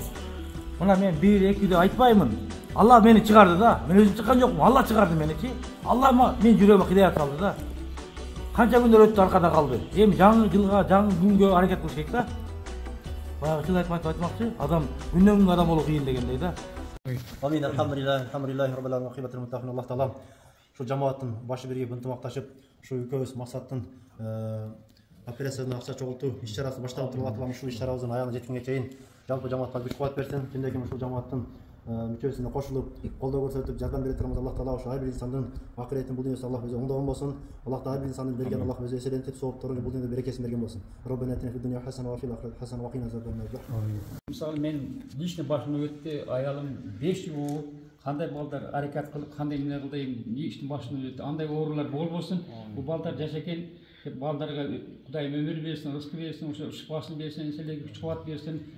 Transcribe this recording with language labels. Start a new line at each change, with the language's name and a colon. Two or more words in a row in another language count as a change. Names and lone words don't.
Kyrgyz: Мына мен 1-2 деп айтпаймын. Алла мени чыгарды да. Мен өзүм чыккан жокмун. Алла чыгарды меничи. Алла мен жүрөгүмө кыдаят салды да. Канча күндөр өттү аркада калды. Эми жаңы жылга, жаңы күнгө аракет кылыш керек да. Баягы чын айтмакчы, адам күндөн күнгө адам болуу кыйын дегендей да.
Arabic: آمين، الحمد لله رب العالمين، العاقبة للمتقين.
Kyrgyz: Аллах таала ушул жамааттын башы биригип ынтымакташып, ушу экөөбүз максаттын операцияны акча чогултуу иш чарасы башталып туруп атылган ушул иш чарабыздын аягына жеткенге чейин жалпы жамаатка күч кубат берсин. Кимде ким ушул жамааттын мүчөсүнө кошулуп, колдоо көрсөтүп, жардам бере турганбыз. Аллах таала ошо ар бир инсандын акыретин бул дүйнөсү Аллах өзү оңдогон болсун. Аллах таала ар бир инсандын берген Аллах өзү эселентип, соопторун бул дүйнөдө берекесин берген болсун.
Arabic: ربنا آتنا في الدنيا حسنة وفي الآخرة حسنة وقنا عذاب النار.
Kyrgyz: Мисалы мен лично башымдан өтті, аялым 5 жыл болуп, кандай балдар аракет кылып, кандай эмне кылды, иштин башынан өтті. Андай оорулар болбосун. Бул балдар жашакен, балдарга Кудайым өмүр берсин, рызкы берсин, ошо шифасын берсин, силерге күч кубат берсин.